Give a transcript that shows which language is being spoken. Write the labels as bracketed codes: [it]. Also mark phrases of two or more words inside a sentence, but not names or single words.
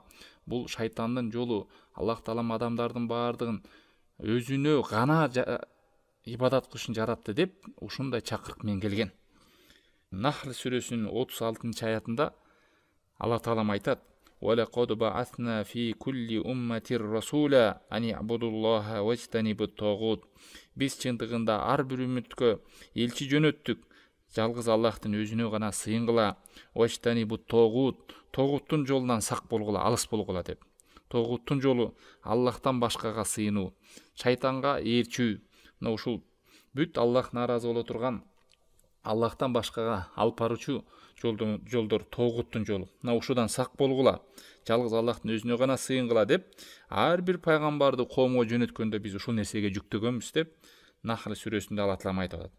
[ky] Бул шайтандын жолу. Аллах Таалам адамдардын бардыгын өзүнө гана ибадат кылышын жаратты деп ушундай чакырык менен келген. Нахл сүрөсүнүн 36 аятында Алла Таалам айтат: [ar] "ولقد بعثنا في كل أمة رسولا أن اعبدوا الله واجتنبوا الطاغوت". [ky] Биз чындыгында ар бир үммөткө элчи жөнөттүк, жалгыз Аллахтын өзүнө гана сыйынгыла, [ar] واجتنبوا الطاغوت, [ky] тогуттун жолунан сак болгула, алыс болгула деп. Тогуттун жолу Аллахтан башкага сыйынуу, шайтанга ээрчүү. Мына ушул бүт Аллах нааразы боло турган, Аллахтан башкага алып баруучу жолдор тогуттун жолу. Мына ушудан сак болгула, жалгыз Аллахтын өзүнө гана сыйынгыла деп ар бир пайгамбарды коомго жөнөткөндө биз ушул нерсеге жүктөгөнбүз деп Нахл сүрөсүндө Алла Таалам айтып атат.